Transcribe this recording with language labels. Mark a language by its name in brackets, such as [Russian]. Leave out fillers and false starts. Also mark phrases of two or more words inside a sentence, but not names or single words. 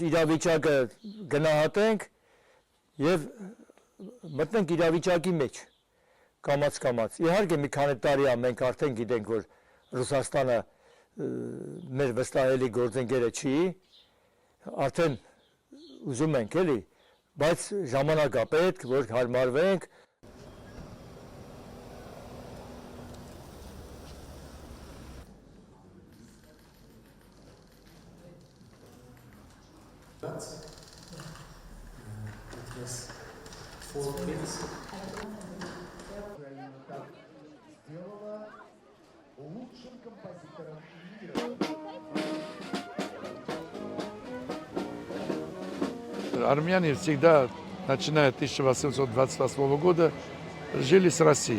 [Armenian] իրավիճակը գնահատենք եւ մտնենք իրավիճակի մեջ կամաց-կամաց։ Իհարկե մի քանի տարի է մենք արդեն գիտենք, որ Ռուսաստանը մեր վստահելի գործընկերը չի, արդեն ուզում ենք էլի, բայց ժամանակ է պետք, որ հարմարվենք։ [English] It was 4 kids. [Russian] Сделала лучшим композитором мира. Армяне всегда, начиная с 1828 года, жили с Россией.